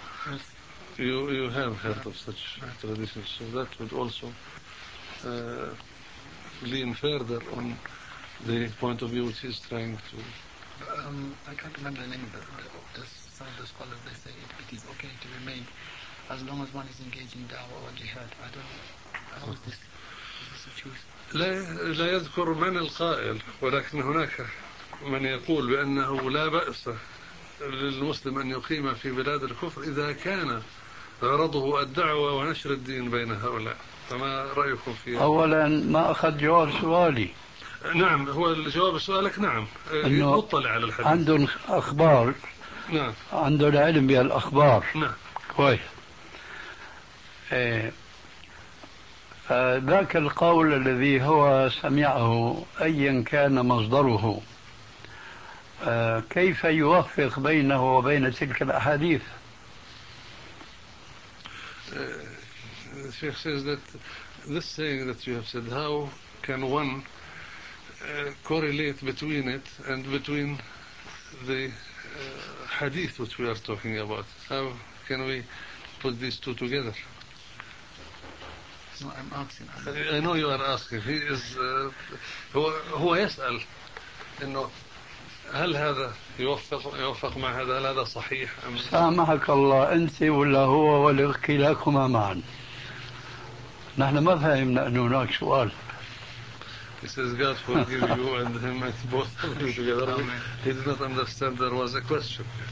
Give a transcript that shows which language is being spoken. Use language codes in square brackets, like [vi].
[en] Yes. You have heard of such traditions, so that would also lean further on the point of view which he's trying to. I can't remember the name, but just some of the scholars they say it is okay to remain as long as one is engaged in da'wah or jihad. I don't know. How is this? [ar] لا يذكر من القائل ولكن هناك من يقول بأنه لا بأس للمسلم أن يقيم في بلاد الكفر إذا كان غرضه الدعوة ونشر الدين بين هؤلاء فما رأيكم فيه؟ أولا ما أخذ جواب سؤالي نعم هو الجواب سؤالك نعم مطلع على الحديث عندهم أخبار نعم عندهم علم بالأخبار نعم كويس ذاك القول الذي هو سمعه أيا كان مصدره كيف يوفق بينه وبين تلك الأحاديث [en] The Sheikh says that this saying that you have said, how can one correlate between it and between the hadith which we are talking about? How can we put these two together? No, I'm asking. I know you are asking. He is, [ar] هو يسأل إنه هل هذا يوفق مع هذا هل هذا صحيح أم سامحك الله أنت ولا هو ولا كلاكما معا نحن ما فهمنا أن هناك سؤال [en] He says, God forgive you and him and both of them together. Amen. He did not understand there was a question.